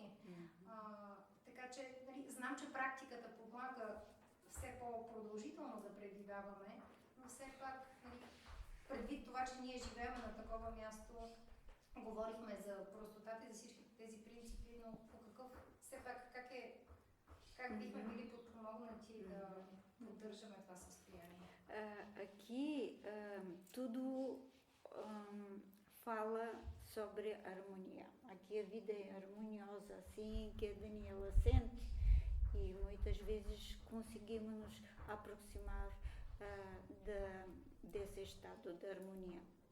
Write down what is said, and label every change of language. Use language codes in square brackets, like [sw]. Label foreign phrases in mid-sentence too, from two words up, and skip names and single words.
[bg] Така че нали, знам, че практиката помага все по-продължително да пребиваваме, но все пак нали, предвид това, че ние живеем на такова място, говорихме за простотата и за всички тези принципи, но по какъв, все пак как бихме били подпомогнати да поддържаме това състояние? [pt] Aqui tudo fala sobre harmonia. Aqui a vida é harmoniosa, assim que a Daniela sente, e muitas vezes conseguimos nos aproximar desse estado de harmonia.